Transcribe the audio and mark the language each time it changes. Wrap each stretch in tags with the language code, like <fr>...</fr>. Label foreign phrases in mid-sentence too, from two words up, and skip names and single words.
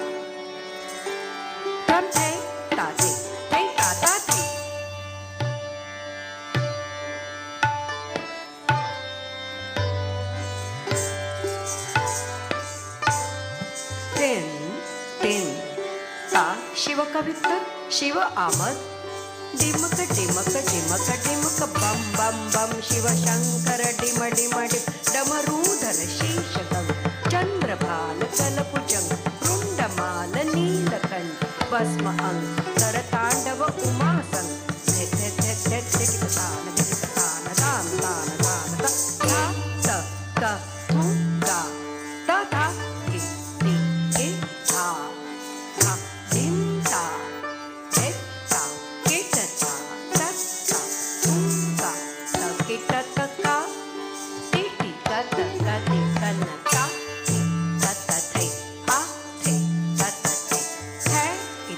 <hi>Tram thay ta thay, thay ta ta thay. Tin, tin. ता शिवकवित्त शिव आमद. डिमक डिमक डिमक डिमक बम बम बम शिव शंकर डिम डिम डिम.</hi> <sa>डमरूधर शीश गंग चंद्रभाल चलपुजंग रुंडमाल नीलकंठ भस्म अंग तरतांडव उमासंग. थे थे थे थे थे तान तान तान तान तान ता त त थु ता ता ता ति ति ति ता ता dim ta et ta kit ta tat ta tum ta ta kit ta ka ti ti ka ta ka ti ka na ta ti ta ta thai pa thai ta ta thai</sa>